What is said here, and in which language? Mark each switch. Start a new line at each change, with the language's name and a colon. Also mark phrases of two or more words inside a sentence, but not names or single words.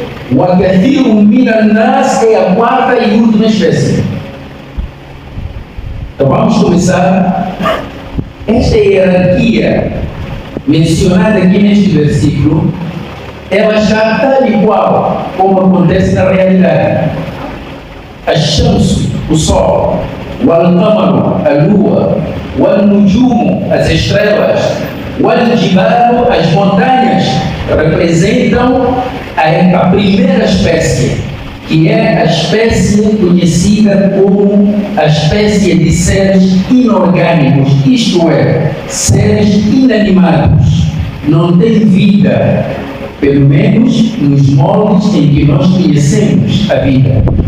Arabic: وكثير من الناس
Portuguese: é a quarta e última espécie. Então vamos começar. Esta hierarquia mencionada aqui neste versículo, ela já tal e qual como acontece na realidade. Ash-Shamsu, o Sol, Wal-Qamaru, a Lua, Wal-Nujumu, as estrelas, Wal-Jibalu, as montanhas, representam a primeira espécie, que é a espécie conhecida como a espécie de seres inorgânicos, isto é, seres inanimados, não têm vida, pelo menos nos moldes em que nós conhecemos a vida.